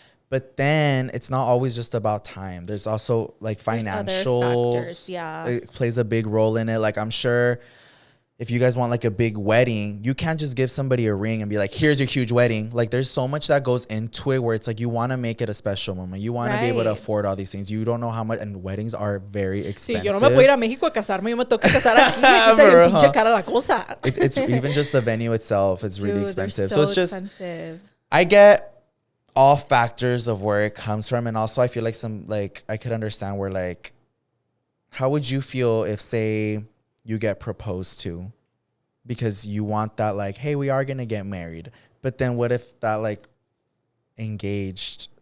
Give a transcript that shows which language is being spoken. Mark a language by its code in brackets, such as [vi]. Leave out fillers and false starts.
[en] But then it's not always just about time. There's also like financial factors, it plays a big role in it. Like I'm sure if you guys want like a big wedding, you can't just give somebody a ring and be like, here's your huge wedding. Like there's so much that goes into it, where it's like you want to make it a special moment. You want to be able to afford all these things. You don't know how much, and weddings are very expensive. [es] Sí, yo no me puedo ir a México a casarme, yo me tengo que casar aquí. Aquí está bien pinche cara la cosa. [en] It's even just the venue itself. It's really expensive. So it's just expensive. I get all factors of where it comes from, and also I feel like I could understand where like, how would you feel if, say, you get proposed to because you want that like, hey, we are gonna get married, but then what if that like engaged